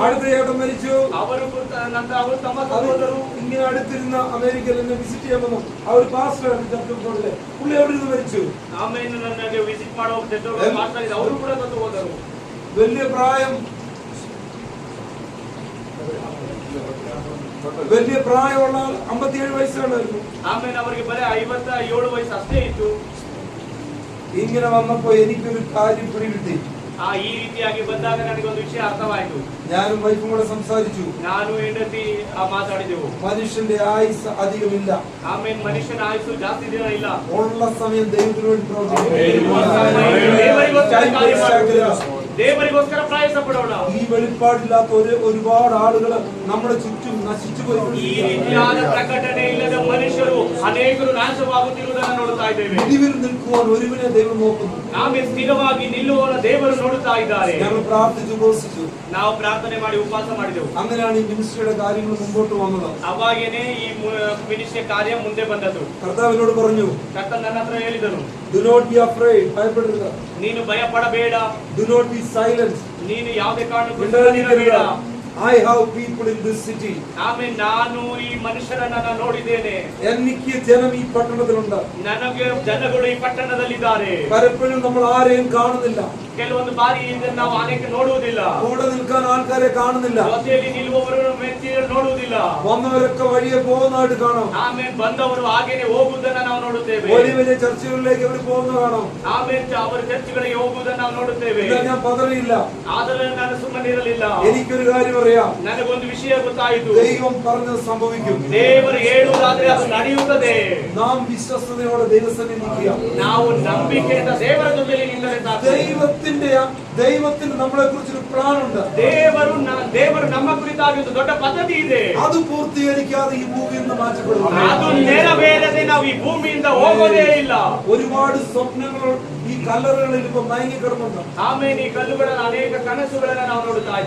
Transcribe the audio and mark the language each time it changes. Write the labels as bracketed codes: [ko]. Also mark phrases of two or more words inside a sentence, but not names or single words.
[ml] അടുത്ത ചേട്ടൻ മരിച്ചു. [kn] ಅವರು ನಂತರ ಅವರು ತಮ್ಮ ಸತ್ತು ಹೋದರು. [ml] ഇങ്ങനെ അടുത്തിരുന്ന അമേരിക്കയിൽ എന്നെ വിസിറ്റ് ചെയ്യാൻ വന്നു. ആ ഒരു പാസ്റ്റർ ചർച്ചിലെ പുള്ളി അവിടെ നിന്ന് മരിച്ചു. [kn] ಆಮೇಲೆ ನನಗೆ ವಿಸಿಟ್ ಮಾಡೋ ಮಾಸ್ಟರ್ ಅವರು ಕೂಡ ಸತ್ತು ಹೋದರು. [ml] വലിയ പ്രായം, വലിയ പ്രായമുള്ള 57 വയസ്സാണായിരുന്നു. [kn] ಆಮೇಲೆ ಅವರಿಗೆ ಬರೀ 57 ವಯಸ್ಸು ಅಷ್ಟೇ ಇತ್ತು. [ml] ഇങ്ങനെ വന്നപ്പോ എനിക്കൊരു കാര്യം പിടികിട്ടി. [kn] ಈ ರೀತಿಯಾಗಿ ಬಂದಾಗ ನನಗೊಂದು ವಿಷಯ ಅರ್ಥವಾಯಿತು. [ml] ഞാനും വൈഫും കൂടെ സംസാരിച്ചു. [kn] ನಾನು ಹೆಂಡತಿ ಮಾತಾಡಿದೆವು. [ml] മനുഷ്യന്റെ ആയുസ് അധികമില്ല. [kn] ಆಮೇಲೆ ಮನುಷ್ಯನ ಆಯುಸ್ಸು ಜಾಸ್ತಿ ದಿನ ಇಲ್ಲ. [ml] ഉള്ള സമയം ദൈവത്തിന് വേണ്ടി പ്രവർത്തിക്കണം. [kn] ದೇವರಿಗೋಸ್ಕರ ಪ್ರಯಾಸ ಪಡೋಣ. [ml] ഈ വെളിപ്പാടില്ലാത്ത ഒരുപാട് ആളുകൾ നമ്മുടെ ചുറ്റും നശിച്ചു [kn] ಈ [ml] പോയി. [kn] ರೀತಿಯಾದ ಪ್ರಕಟಣೆ ಇಲ್ಲದ ಮನುಷ್ಯರು ಅನೇಕರು ನಾಶವಾಗುತ್ತಿರುವುದನ್ನು ನೋಡುತ್ತಾ ಇದ್ದೇವೆ. [ml] ഇതിൽ നിൽക്കുവാൻ ഒരുവനെ ദൈവം നോക്കുന്നു. [kn] ನಾವೇ ಸ್ಥಿರವಾಗಿ ನಿಲ್ಲುವ ದೇವರು ನೋಡುತ್ತಾ ಇದ್ದಾರೆ. [ml] ഞങ്ങൾ പ്രാർത്ഥിച്ചു ഉപവസിച്ചു. [kn] ನಾವು ಪ್ರಾರ್ಥನೆ ಮಾಡಿ ಉಪವಾಸ ಮಾಡಿದೆವು. [ml] അങ്ങനെയാണ് ഈ മിനിസ്ട്രിയുടെ കാര്യങ്ങൾ മുമ്പോട്ട് വന്നത്. [kn] ಅವಾಗೇನೆ ಈ ಮಿನಿಸ್ಟ್ರಿ ಕಾರ್ಯ ಮುಂದೆ ಬಂದದ್ದು. [ml] കർത്താവിനോട് പറഞ്ഞു, [kn] ಕರ್ತನು ನನ್ನ ಹತ್ರ ಹೇಳಿದನು, [en] do not be afraid, [ml] ഭയപ്പെടരുത്. [kn] ನೀನು ಭಯ ಪಡಬೇಡ. [en] Do not be silent. [kn] ನೀನು ಯಾವುದೇ ಕಾರಣಕ್ಕೂ [ml] മിണ്ടാതിരിക്കരുത്. [kn] ಬೇಡ. [en] I have people in this city. [kn] ಆಮೇಲೆ ನಾನು ಈ ಮನುಷ್ಯರನ್ನ ನೋಡಿದ್ದೇನೆ. [ml] എനിക്ക് ജനം ഈ പട്ടണത്തിലുണ്ട്. [kn] ನನಗೆ ಜನಗಳು ಈ ಪಟ್ಟಣದಲ್ಲಿದ್ದಾರೆ. [ml] പലപ്പോഴും നമ്മൾ ആരെയും കാണുന്നില്ല. [kn] ಕೆಲವೊಂದು ಬಾರಿ ಇದನ್ನು ನಾವು ಅನೇಕ ನೋಡುವುದಿಲ್ಲ. [ml] കൂടെ നിൽക്കാൻ ആൾക്കാരെ കാണുന്നില്ല. [kn] ಜೊತೆಯಲ್ಲಿ ನಿಲ್ಲುವವರು ವ್ಯಕ್ತಿಗಳು ನೋಡುವುದಿಲ್ಲ. [ml] വന്നവരൊക്കെ വഴിയെ പോകുന്നതായിട്ട് കാണാം. [kn] ಆಮೇಲೆ ಬಂದವರು ಹಾಗೇನೆ ಹೋಗುವುದನ್ನು ನಾವು ನೋಡುತ್ತೇವೆ. [ml] വലിയ വലിയ ചർച്ചകളിലേക്ക് അവർ പോകുന്ന കാണാം. [kn] ಆಮೇಲೆ ಅವರ ಚರ್ಚ್ಗಳಿಗೆ ಹೋಗುವುದನ್ನು ನಾವು ನೋಡುತ್ತೇವೆ. [ml] ഞാൻ പതറിയില്ല. [kn] ಆದರೆ ನಾನು ಸುಮ್ಮನಿರಲಿಲ್ಲ. [ml] എനിക്കൊരു കാര്യം അറിയാം, [kn] ನನಗೊಂದು ವಿಷಯ ಗೊತ್ತಾಯಿತು. [ml] ദൈവം പറഞ്ഞത് സംഭവിക്കും. [kn] ದೇವರು ಹೇಳುವುದಾದ್ರೆ ಅದು ನಡೆಯುತ್ತದೆ. [ml] നാം വിശ്വസ്തയോടെ ദൈവസന്നിധിക്കുക. [kn] ನಾವು ನಂಬಿಕೆಯಿಂದ ದೇವರ ಜೊತೆಯಲ್ಲಿ ನಿಂತರೆ ಸಾಕು. [ml] ദൈവത്തിന് നമ്മളെ കുറിച്ചൊരു പ്ലാൻ ഉണ്ട്. [kn] ದೇವರು ನಮ್ಮ ಕುರಿತಾಗಿ ಒಂದು ದೊಡ್ಡ ಪದ್ಧತಿ ಇದೆ. [ml] അത് പൂർത്തീകരിക്കാതെ ഈ ഭൂമിയിൽ നിന്ന് മാറ്റപ്പെടും. [kn] ಅದು ನೆರವೇರದೆ ನಾವು ಈ ಭೂಮಿಯಿಂದ ಹೋಗೋದೇ ಇಲ್ಲ. [ml] ഒരുപാട് സ്വപ്നങ്ങൾ ഈ കല്ലറകളിൽ ഇപ്പൊ മയങ്ങിക്കിടന്നുണ്ട്. [kn] ಆಮೇಲೆ ಈ ಕಲ್ಲುಗಳ ಅನೇಕ ಕನಸುಗಳನ್ನು ನಾವು ನೋಡುತ್ತಾ ಇದ್ದೇವೆ.